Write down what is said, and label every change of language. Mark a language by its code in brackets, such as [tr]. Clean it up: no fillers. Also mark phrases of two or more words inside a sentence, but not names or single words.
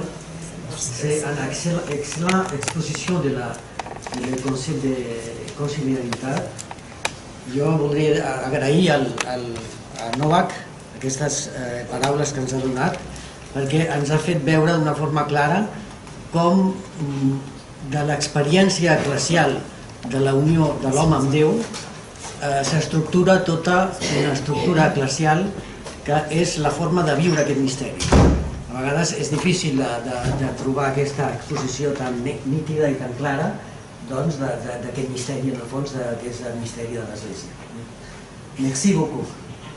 [fr] C'est une excellente exposition du concept de conciliaritat. [ca] Jo voldria agrair a Novak aquestes paraules que ens ha donat, perquè ens ha fet veure d'una forma clara com de l'experiència eclesial de la unió de l'home amb Déu s'estructura tota una estructura eclesial que és la forma de viure aquest misteri. A vegades és difícil de trobar aquesta exposició tan nítida i tan clara d'aquest misteri, en el fons, que és el misteri de l'Església. [fr] Merci beaucoup.